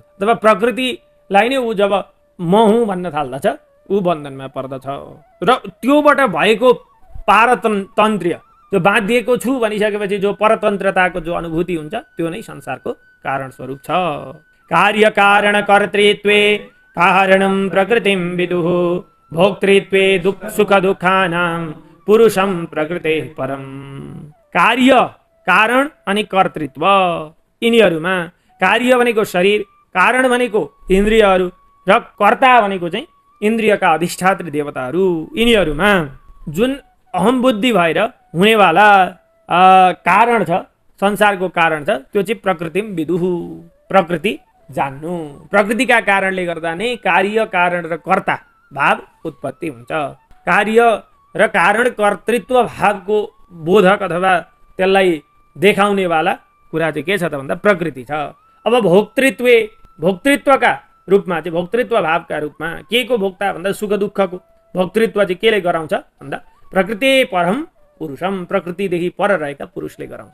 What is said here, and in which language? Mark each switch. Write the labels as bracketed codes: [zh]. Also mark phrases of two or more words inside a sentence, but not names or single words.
[ne] तब प्रकृतिलाई नै ऊ जब म हुँ भन्न थाल्दछ ऊ बन्धनमा पर्दछ। र त्योबाट भएको पारतन्त्र्य, जो बाँधिएको छु भनिसकेपछि जो परतन्त्रताको जो अनुभूति हुन्छ त्यो नै संसारको कारण स्वरूप छ। [sa] कार्य कारण कर्तृत्वे कारणं प्रकृतिं विदुः भोक्तृत्वे सुख दुःखानां पुरुषं प्रकृतेः परम्। [ne] कार्य कारण अनि कर्तृत्व, यिनीहरूमा कार्य भनेको शरीर, कारण भनेको इन्द्रियहरू र कर्ता भनेको चाहिँ इन्द्रियका अधिष्ठात्री देवताहरू, यिनीहरूमा जुन अहम बुद्धि भएर हुनेवाला कारण छ, संसारको कारण छ, त्यो चाहिँ [sa] प्रकृतिम विदुः, [ne] प्रकृति जान्नु। प्रकृतिका कारणले गर्दा नै कार्य कारण र कर्ता भाव उत्पत्ति हुन्छ। कार्य र कारण कर्तृत्व भावको बोधक अथवा त्यसलाई देखाउनेवाला कुरा चाहिँ के छ त भन्दा प्रकृति छ। अब अब भोक्तृत्वका रूपमा चाहिँ भोक्तृत्व भावका रूपमा के को भोक्ता भन्दा सुख दुःखको भोक्तृत्व चाहिँ केले गराउँछ भन्दा प्रकृति [sa] परम पुरुषम, [ne] प्रकृतिदेखि पर रहेका पुरुषले गराउँछ।